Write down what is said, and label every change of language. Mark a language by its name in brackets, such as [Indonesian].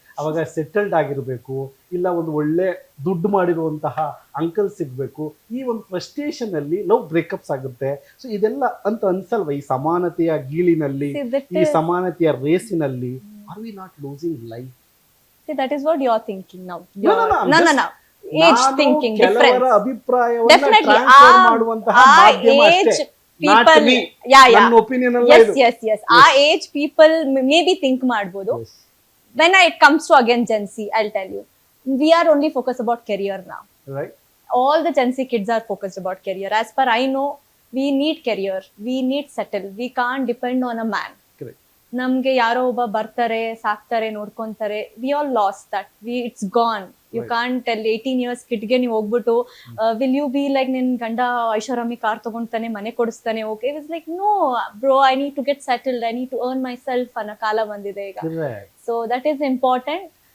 [Kannada] ಅವಾಗ ಸೆಟಲ್ಡ್ ಆಗಿರ್ಬೇಕು, ಇಲ್ಲ ಒಂದು ಒಳ್ಳೆ ದುಡ್ಡು ಮಾಡಿರುವಂತಹ ಅಂಕಲ್ ಸಿಗ್ಬೇಕು. ಈ ಒಂದು ಫ್ರಸ್ಟ್ರೇಷನ್ ಅಲ್ಲಿ ಲವ್ ಬ್ರೇಕಪ್ಸ್ ಆಗುತ್ತೆ. ಸೊ ಇದೆಲ್ಲ ಅಂತ ಅನ್ಸಲ್ವಾ? ಈ ಸಮಾನತೆಯ ಗೀಳಿನಲ್ಲಿ, ಈ ಸಮಾನತೆಯ ರೇಸಿನಲ್ಲಿ, [English] are we not losing life? See, that is what you are thinking now. No. Age thinking difference. [Kannada] ಅಭಿಪ್ರಾಯವನ್ನ [English] Definitely. [Kannada] Transfer ಮಾಡುವಂತಹ ಮಾಧ್ಯಮ ಅಷ್ಟೇ. [English] People, [Kannada] ನನ್ನ ಒಪಿನಿಯನ್ ಅಲ್ಲ ಇದು. [English] Yes. Our age people maybe think ಮಾಡ್ಬೋದು. When it comes to again Gen Z, I'll tell you, we are only focused about career now. Right. All the Gen Z kids are focused about career. As per I know, we need career, we need settle, we can't depend on a man. [Kannada] ನಮ್ಗೆ ಯಾರೋ ಒಬ್ಬ ಬರ್ತಾರೆ, ಸಾಕ್ತಾರೆ, ನೋಡ್ಕೊಂತಾರೆ, [English] We all lost that, it's gone. You can't tell 18 years ಕಿಡ್ಗೆ [Kannada] ನೀವು ಹೋಗ್ಬಿಟ್ಟು [English] will you be like [Kannada] ನಿನ್ ಗಂಡ ಐಷಾರಾಮಿ ಕಾರ್ ತಗೊಂತಾನೆ ಮನೆ ಕೊಡಿಸ್ತಾನೆ [English] okay it is like no bro I need to get settled I need to earn myself [Kannada] ಅನ್ನೋ ಕಾಲ ಬಂದಿದೆ ಈಗ [English] so that is important